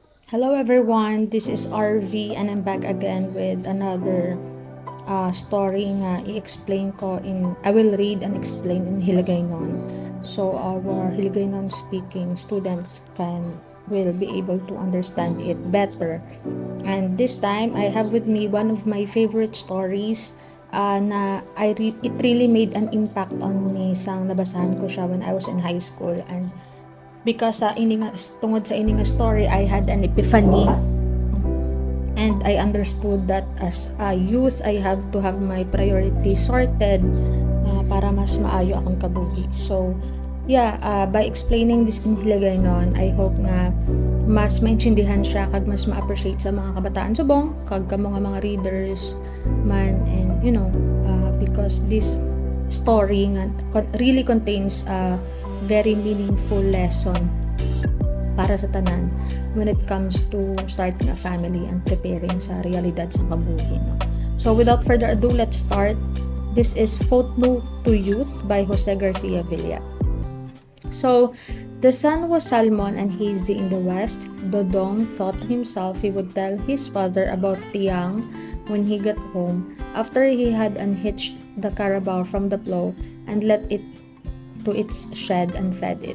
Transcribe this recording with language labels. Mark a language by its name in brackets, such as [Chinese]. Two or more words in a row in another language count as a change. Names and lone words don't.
[English] Hello everyone, this is RV and I'm back again with another story [Hiligaynon] nga i-explain ko [English] I will read and explain in Hiligaynon. So our Hiligaynon speaking students will be able to understand it better. And this time I have with me one of my favorite stories na it really made an impact on me [Hiligaynon] sang nabasahan ko siya [English] when I was in high school, and because [Hiligaynon] tungod sa ini nga [English] story I had an epiphany, and I understood that as a youth I have to have my priorities sorted [Hiligaynon] para mas maayo akong kabuhi. [English] So by explaining this in Hiligaynon, I hope [Hiligaynon] nga mas maintindihan siya kag mas ma-appreciate sa mga kabataan subong kag kamo nga mga readers man, [English] and because this story nga really contains a very meaningful lesson [Hiligaynon] para sa tanan [English] when it comes to starting a family and preparing [Hiligaynon] sa realidad sa kabuhi. [English] So without further ado, let's start. This is Footnote to Youth by Jose Garcia Villa. So the sun was Salmon and hazy in the west. Dodong thought to himself he would tell his father about Tiang when he got home, after he had unhitched the carabao from the plow and let it to its shed and fed it.